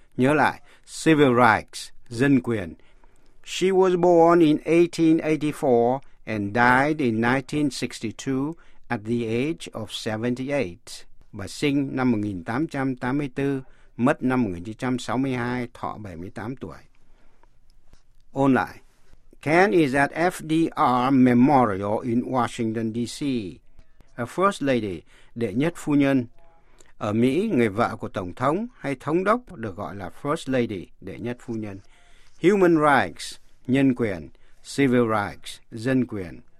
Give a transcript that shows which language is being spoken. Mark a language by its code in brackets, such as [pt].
[vi] Nhớ lại, civil rights, dân quyền. [en] She was born in 1884 and died in 1962 at the age of 78. [vi] Bà sinh năm 1884, mất năm 1962, thọ 78 tuổi. Ôn lại, [en] Ken is at FDR Memorial in Washington, D.C. [vi] A first lady, đệ nhất phu nhân. Ở Mỹ, người vợ của Tổng thống hay Thống đốc được gọi là first lady, đệ nhất phu nhân. Human rights, nhân quyền. Civil rights, dân quyền.